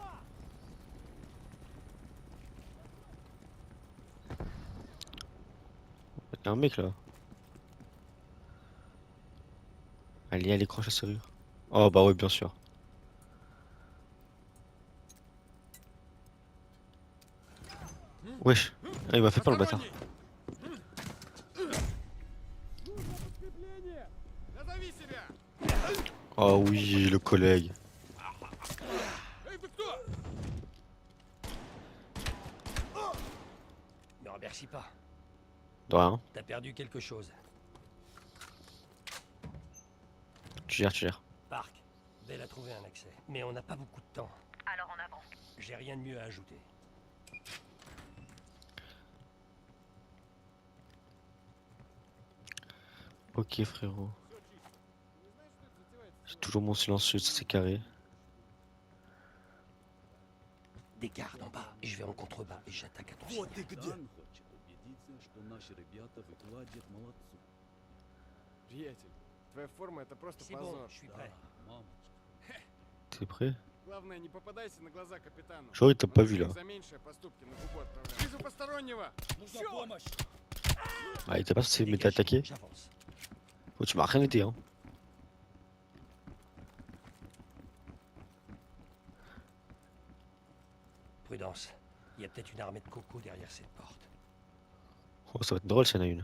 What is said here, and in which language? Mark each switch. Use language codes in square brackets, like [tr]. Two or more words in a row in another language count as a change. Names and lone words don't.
[fr] Il y a un mec là. Allez, allez, croche la serrure. Oh bah oui, bien sûr. Wesh. Ah, il m'a fait peur le bâtard. [ru] Назови себя. [fr] Oh oui, le collègue. [ru] Эй, ты кто? [fr] Ne remercie pas. De rien. T'as perdu quelque chose. Tu gères, tu gères. Park, Belle a trouvé un accès. Mais on n'a pas beaucoup de temps. Alors en avant. J'ai rien de mieux à ajouter. Ok frérot. J'ai toujours mon silencieux, c'est carré. Des gardes en bas. Je vais en contrebas et j'attaque à ton signal. [ru] Приятель, твоя форма это просто [fr] C'est bon, [ru] позор. [fr] je suis prêt. T'es prêt? [ru] Главное, не попадайся на глаза капитану. [fr] Genre il t'a pas vu là. [ru] За меньшие поступки на губу отправляют. Вижу постороннего. Чёрт! [fr] Ah il t'a pas censé m'être attaqué? J'avance. Oh tu m'as rien été hein. Prudence. Il y a peut-être une armée de cocos derrière cette porte. Oh ça va être drôle s'il y en a une.